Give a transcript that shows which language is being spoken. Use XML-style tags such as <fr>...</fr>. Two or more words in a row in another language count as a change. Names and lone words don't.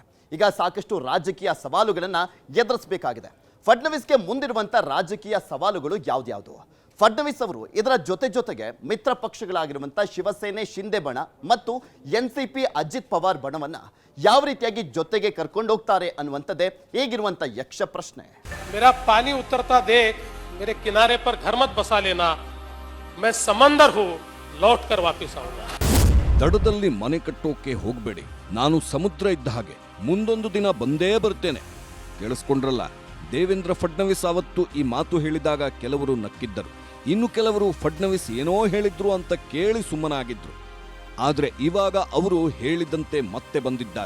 <kn>ಈಗ ಸಾಕಷ್ಟು ರಾಜಕೀಯ ಸವಾಲುಗಳನ್ನು ಎದುರಿಸಬೇಕಾಗಿದೆ. ಫಡ್ನವೀಸ್ಗೆ ಮುಂದಿರುವಂತ ರಾಜಕೀಯ ಸವಾಲುಗಳು ಯಾವ್ದು? ಫಡ್ನವೀಸ್ ಅವರು ಇದರ ಜೊತೆಗೆ ಮಿತ್ರ ಪಕ್ಷಗಳಾಗಿರುವಂತ ಶಿವಸೇನೆ ಶಿಂದೆ ಬಣ ಮತ್ತು ಎನ್ಸಿಪಿ ಅಜಿತ್ ಪವಾರ್ ಬಣವನ್ನ ಯಾವ ರೀತಿಯಾಗಿ ಜೊತೆಗೆ ಕರ್ಕೊಂಡು ಹೋಗ್ತಾರೆ ಅನ್ನುವಂಥದ್ದೇ ಈಗಿರುವಂತ ಯಕ್ಷ ಪ್ರಶ್ನೆ.</kn> <hi>मेरा पानी उतरता देख मेरे किनारे पर घर मत बसा लेना, मैं समंदर हूं, लौट कर वापस आऊंगा.</hi> <kn>ದಡದಲ್ಲಿ ಮನೆ ಕಟ್ಟೋಕೆ ಹೋಗಬೇಡಿ, ನಾನು ಸಮುದ್ರ ಇದ್ದ ಹಾಗೆ ಮುಂದೊಂದು ದಿನ ಬಂದೇ ಬರ್ತೇನೆ. ಕೇಳಿಸ್ಕೊಂಡ್ರಲ್ಲ, ದೇವೇಂದ್ರ ಫಡ್ನವೀಸ್ ಅವತ್ತು ಈ ಮಾತು ಹೇಳಿದಾಗ ಕೆಲವರು ನಕ್ಕಿದ್ದರು, ಇನ್ನು ಕೆಲವರು ಫಡ್ನವೀಸ್ ಏನೋ ಹೇಳಿದ್ರು ಅಂತ ಕೇಳಿ ಸುಮ್ಮನಾಗಿದ್ರು. ಆದ್ರೆ ಇವಾಗ ಅವರು ಹೇಳಿದಂತೆ ಮತ್ತೆ ಬಂದಿದ್ದಾರೆ.</kn>